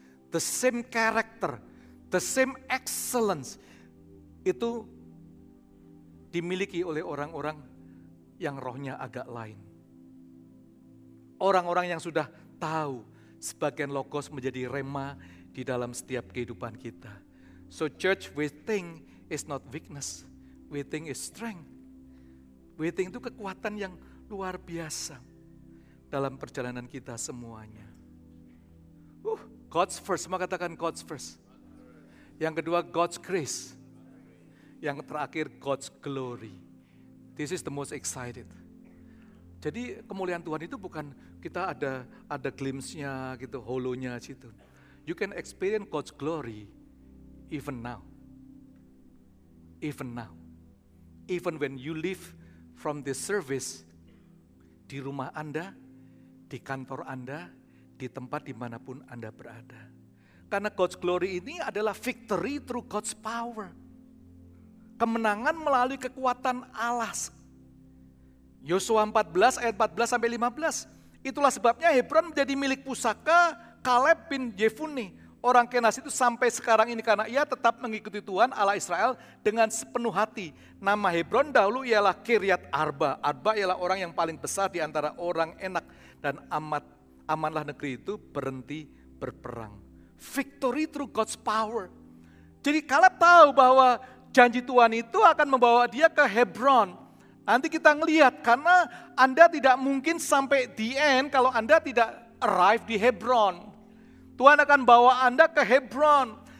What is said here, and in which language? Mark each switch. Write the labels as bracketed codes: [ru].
[en] the same character, the same excellence, [id] itu dimiliki oleh orang-orang yang rohnya agak lain. Orang-orang yang sudah tahu sebagian logos menjadi rema di dalam setiap kehidupan kita. [en] So church, waiting is not weakness, waiting is strength. [id] Waiting itu kekuatan yang luar biasa dalam perjalanan kita semuanya. God's first, semua katakan God's first. Yang kedua God's grace. Yang terakhir God's glory. [en] This is the most excited. [id] Jadi kemuliaan Tuhan itu bukan kita ada glimpse-nya gitu, holonya situ. [en] You can experience God's glory even now. Even now. Even when you leave from this service, [id] di rumah Anda, di kantor Anda, di tempat dimanapun Anda berada. Karena God's glory ini adalah [en] victory through God's power. [id] Kemenangan melalui kekuatan Allah. Yosua 14 ayat 14 sampai 15. Itulah sebabnya Hebron menjadi milik pusaka Kaleb bin Jefune. Orang Kenas itu sampai sekarang ini karena ia tetap mengikuti Tuhan Allah Israel dengan sepenuh hati. Nama Hebron dahulu ialah Kiryat Arba. Arba ialah orang yang paling besar di antara orang Enak. Dan amanlah negeri itu berhenti berperang. [en] Victory through God's power. [id] Jadi Kaleb tahu bahwa janji Tuhan itu akan membawa dia ke Hebron. Nanti kita ngelihat karena Anda tidak mungkin sampai the end kalau Anda tidak arrive di Hebron. Tuhan akan bawa Anda ke Hebron.